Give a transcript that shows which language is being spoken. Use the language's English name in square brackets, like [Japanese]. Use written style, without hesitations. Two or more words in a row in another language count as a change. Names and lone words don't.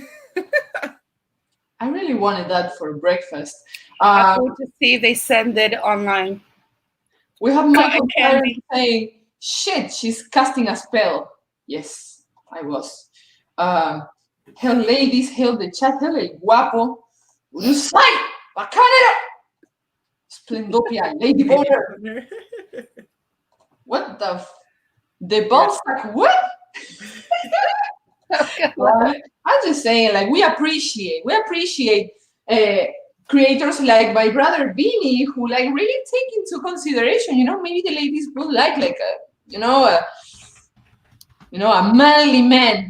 [English] I really wanted that for breakfast. I'm going to see if they send it online. We have Michael saying, shit, she's casting a spell. Yes, I was. Hell, ladies, hell, the chat, hell, [Spanish] el guapo. [English] Urusai, bacanero. Splendopia, lady boner. What the ballsack, what? I'm just saying, like, we appreciate creators like my brother Vinny, who like really take into consideration, you know, maybe the ladies would like a manly man.